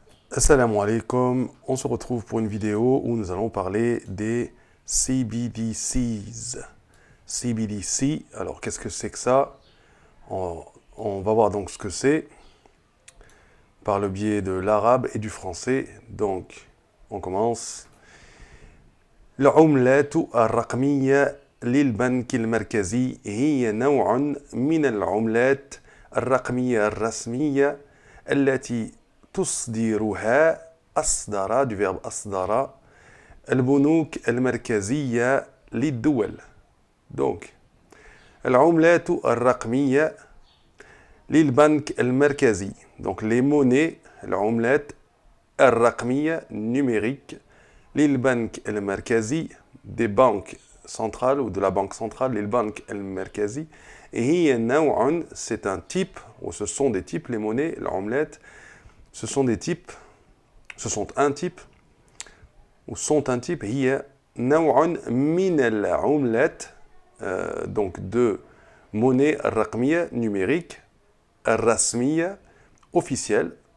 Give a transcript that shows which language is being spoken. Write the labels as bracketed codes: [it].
[fr] Assalamu alaikum, on se retrouve pour une vidéo où nous allons parler des CBDCs. CBDC, alors qu'est-ce que c'est que ça? on va voir donc ce que c'est par le biais de l'arabe et du français. Donc, on commence. [ar] العملات الرقمية للبنك المركزي هي نوع من العملات الرقمية الرسمية التي أصدر [fr] du verbe [ar] أصدر البنوك المركزية للدول. Donc, العملات الرقمية للبنك المركزي. [fr] Donc, les monnaies, [ar] العملات الرقمية [fr] numérique [ar] للبنك المركزي [fr] des banques centrales ou de la banque centrale للبنك المركزي. Et [ar] هي نوع, [fr] c'est un type, ou ce sont des types, les monnaies, l'omelette, ce sont des types, ce sont un type, ou sont un type, [ar] هي نوع من العملات, [fr] donc de monnaie [ar] الرقمية [fr] numérique, [ar] الرسمية, [fr] officielle,